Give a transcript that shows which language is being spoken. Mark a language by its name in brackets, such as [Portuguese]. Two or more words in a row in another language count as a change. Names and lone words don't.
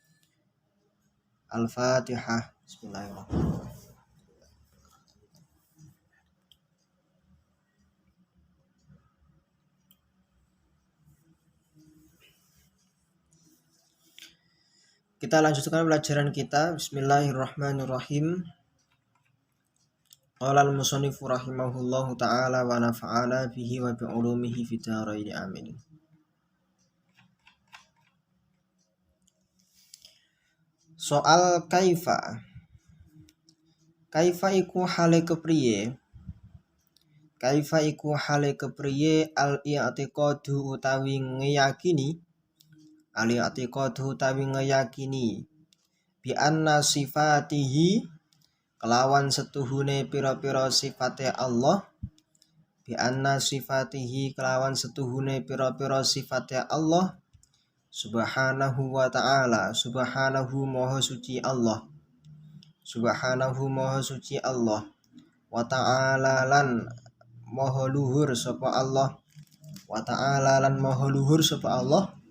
[Indonesian] Al-Fatihah. Bismillahirrahmanirrahim. Kita lanjutkan pelajaran kita. [Arabic] Bismillahirrahmanirrahim. قال المصنف رحمه الله تعالى ونفعنا به وبعلومه في الدارين آمين. [Javanese] Soal kaifa. Kaifa iku hale kepriye? Kaifa iku hale kepriye al-i'tiqadu utawi ngeyakini? Al-i'tiqadu utawi ngeyakini [Arabic] بأن صفاته [Javanese] kelawan setuhune pira-pira sifate Allah, [Arabic] بأن صفاته [Javanese] kelawan setuhune pira-pira sifate Allah [Arabic] سبحانه وتعالى, [Javanese] subhanahu maha suci Allah, subhanahu maha suci Allah, [Arabic] وتعالى [Javanese] lan maha luhur sapa Allah, [Arabic] وتعالى [Javanese] lan maha luhur sapa Allah,